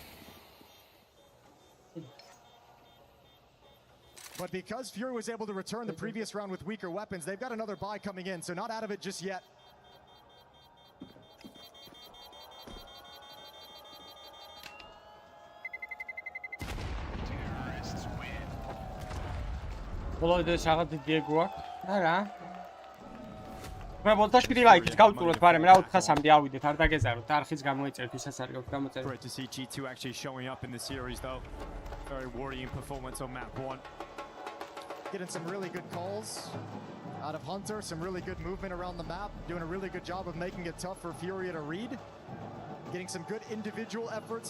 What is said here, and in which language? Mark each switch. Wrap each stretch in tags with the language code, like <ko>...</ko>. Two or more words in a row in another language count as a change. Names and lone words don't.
<en>But because Fury was able to return the previous round with weaker weapons, they've got another buy coming in, so not out of it just yet. Well, there's a Diego.</en> <ka>მე ვოლტაშკილი ლაიქით გავწუროთ, მაგრამ რა 400-მდე ავიდეთ, არ დაგეზაროთ, არხიც გამოიწერეთ, ვისაც არ გაქვთ გამოწერეთ.</ka> <en>Great to see G2 actually showing up in the series though. Very worrying performance on map 1. Getting some really good calls out of Hunter, some really good movement around the map, doing a really good job of making it tough for Furia to read. Getting some good individual efforts.</en>